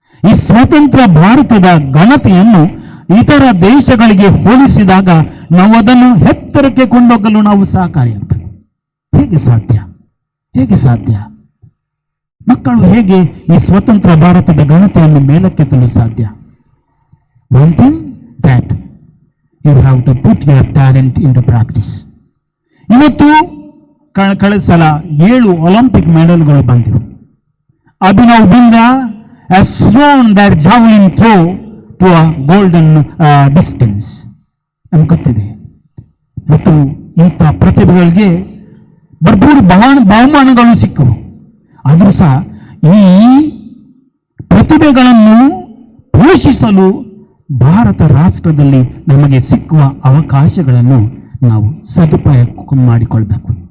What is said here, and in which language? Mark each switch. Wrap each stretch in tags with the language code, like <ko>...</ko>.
<kn>ಈ ಸ್ವತಂತ್ರ ಭಾರತದ ಘನತೆಯನ್ನು ಇತರ ದೇಶಗಳಿಗೆ ಹೋಲಿಸಿದಾಗ ನಾವು ಅದನ್ನು ಎತ್ತರಕ್ಕೆ ಕೊಂಡೊಯ್ಯಲು ನಾವು ಸಹಕಾರಿಯಾಗಬೇಕು. ಹೇಗೆ ಸಾಧ್ಯ? ಹೇಗೆ ಸಾಧ್ಯ? ಮಕ್ಕಳು ಹೇಗೆ ಈ ಸ್ವತಂತ್ರ ಭಾರತದ ಘನತೆಯನ್ನು ಮೇಲಕ್ಕೆತ್ತಲು ಸಾಧ್ಯ?</kn> <en>One thing, that you have to put your talent into practice.</en> <kn>ಇವತ್ತು ಕಳೆದ ಸಲ 7 ಒಲಿಂಪಿಕ್ ಮೆಡಲ್ಗಳು ಬಂದಿವೆ.</kn> <en>Abhinav Bindra has thrown that javelin throw to a golden distance.</en> <kn>ನಮ್ಗೆ ಗೊತ್ತಿದೆ. ಮತ್ತು ಇಂಥ ಪ್ರತಿಭೆಗಳಿಗೆ ಭರ್ಪೂರ್ ಬಹುಮಾನಗಳು ಸಿಕ್ಕವು. ಆದರೂ ಸಹ ಈ ಪ್ರತಿಭೆಗಳನ್ನು ಪೋಷಿಸಲು ಭಾರತ ರಾಷ್ಟ್ರದಲ್ಲಿ ನಮಗೆ ಸಿಕ್ಕುವ ಅವಕಾಶಗಳನ್ನು ನಾವು ಸದುಪಯೋಗ ಮಾಡಿಕೊಳ್ಬೇಕು.</kn>